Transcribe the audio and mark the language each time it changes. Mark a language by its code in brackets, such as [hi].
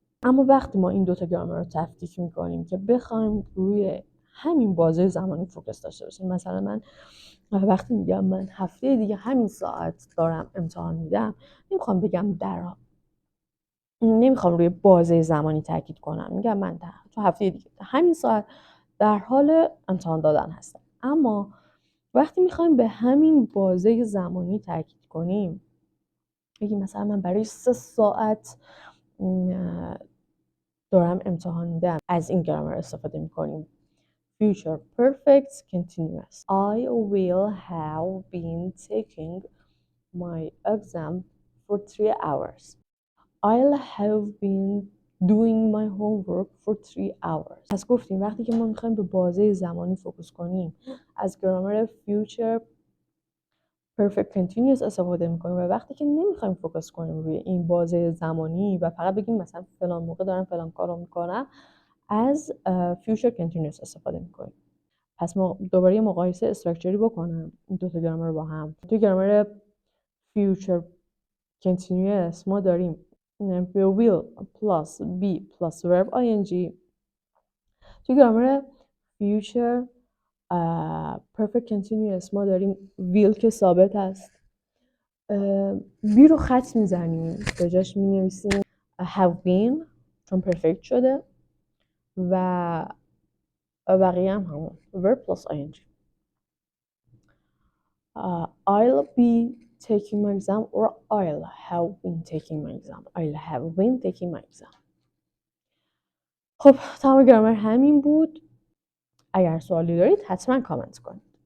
[fa] اما وقتی ما این دوتا گرامر رو تفکیک میکنیم که بخوایم روی همین بازه زمانی فوکس داشته باشیم، مثلا من وقتی میگم من هفته دیگه همین ساعت دارم امتحان میدم، نمیخوام بگم نمیخوام روی بازه زمانی تاکید کنم، میگم من تو هفته دیگه همین ساعت در حال امتحان دادن هستم. اما وقتی میخوایم به همین بازه زمانی تاکید کنیم، بگیم مثلا من برای 3 ساعت دارم امتحان میدم، از این گرامر استفاده میکنیم. [en] Future perfect continuous. I will have been taking my exam for 3 hours. I'll have been doing my homework for 3 hours. [fa] پس گفتیم وقتی که ما میخوایم به بازه زمانی فوکس کنیم از گرامر future perfect continuous استفاده میکنیم، و وقتی که نمیخوایم فوکس کنیم روی این بازه زمانی و فقط بگیم مثلا فلان موقع دارم فلان کارو میکنم، از future continuous استفاده میکنیم. پس ما دوباره یه مقایسه استراکچری بکنم این دو تا گرامر رو با هم. تو گرامر [en] future continuous [fa] ما داریم [en] will plus be plus verb ing. [fa] تو گرامر future perfect continuous ما داریم will که ثابت هست، be رو خط میزنیم به جاش مینویسیم have been چون perfect شده، و بقیه هم همون verb plus ing. [en] I'll be taking my exam or I'll have been taking my exam. I'll have been taking my exam. [fa] خب تمام گرامر همین بود. اگر سوالی دارید حتما کامنت کنید.